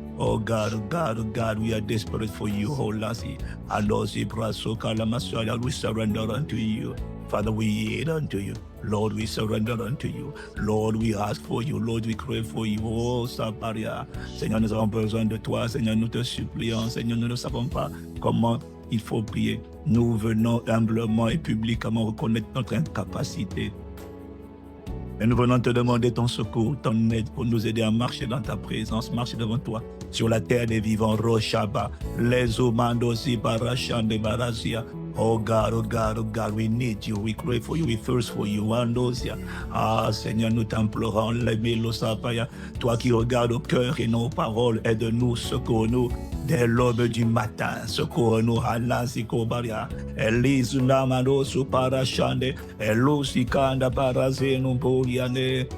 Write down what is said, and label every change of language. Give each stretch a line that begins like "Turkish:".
English: Oh God, we are desperate for you, oh Lassie. And Osi Praso Kalamasaya, we surrender unto you. Father, we yield unto you. Lord, we surrender unto you. Lord, we ask for you. Lord, we crave for you. Oh, Saparia.
French: Seigneur, nous avons besoin de toi. Seigneur, nous te supplions. Seigneur, nous ne savons pas comment il faut prier. Nous venons humblement et publiquement reconnaître notre incapacité. Et nous venons te demander ton secours, ton aide pour nous aider à marcher dans ta présence, marcher devant toi. Sur la terre des vivants, Roshaba, les Omandosi, Barashan, de Barasia.
English: Oh God, we need you, we crave for you, we thirst for you, Andosia.
French: Ah Seigneur, nous t'implorons, Lebelosapaya, toi qui regardes au cœur et nos paroles, aide-nous, secours-nous. Dès l'aube du matin, secours-nous, Halasikobaria, Elisunamano Suparashande, Elosikanda Parazenu Boliane.